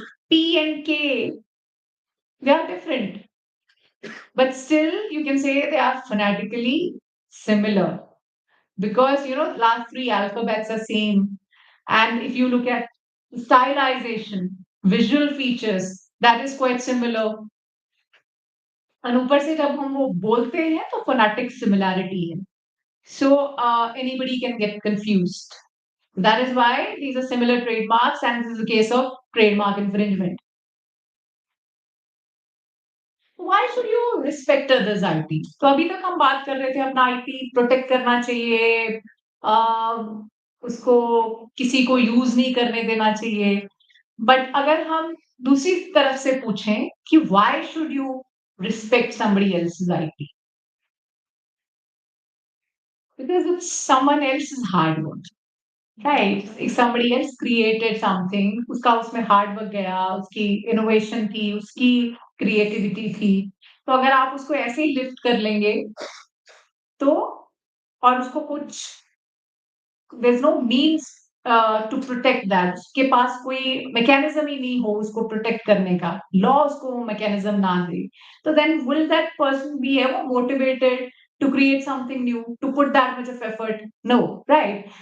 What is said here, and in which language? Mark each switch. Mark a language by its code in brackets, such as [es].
[en] P and K, they are different, but still you can say they are phonetically similar because last three alphabets are same, and if you look at stylization, visual features, that is quite similar. [hi] और ऊपर से जब हम वो बोलते हैं तो phonetic similarity है. [en] So anybody can get confused. That is why these are similar trademarks, and this is a case of trademark infringement. Why should you respect others' IP? [hi] तो अभी तक हम बात कर रहे थे अपना IP प्रोटेक्ट करना चाहिए, उसको किसी को यूज नहीं करने देना चाहिए. बट अगर हम दूसरी तरफ से पूछें कि [en] why should you respect somebody else's IP? Because it's someone else's hard work. Right. If somebody else created something, [hi] उसका उसमें hard work गया, उसकी innovation थी, उसकी creativity थी, तो अगर आप उसको ऐसे ही lift कर लेंगे, तो और उसको कुछ [en] there's no means to protect that. [hi] उसके पास कोई mechanism ही नहीं हो उसको protect करने का, law उसको mechanism ना दे, तो [en] then will that person be ever motivated to create something new, to put that much of effort? No, right?